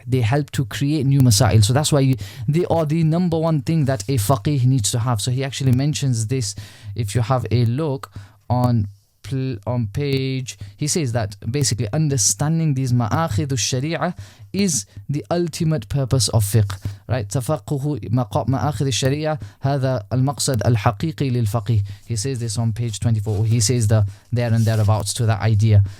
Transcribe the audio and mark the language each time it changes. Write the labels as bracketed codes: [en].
[en] They help to create new masail. So that's why they are the number one thing that a faqih needs to have. So he actually mentions this. If you have a look on page, he says that basically understanding these ma'akhid al-sharia is the ultimate purpose of fiqh, right? [ar] تفقه مآخذ الشريعة هذا المقصد الحقيقي للفقيه. [en] He says this on page 24. He says there and thereabouts to that idea.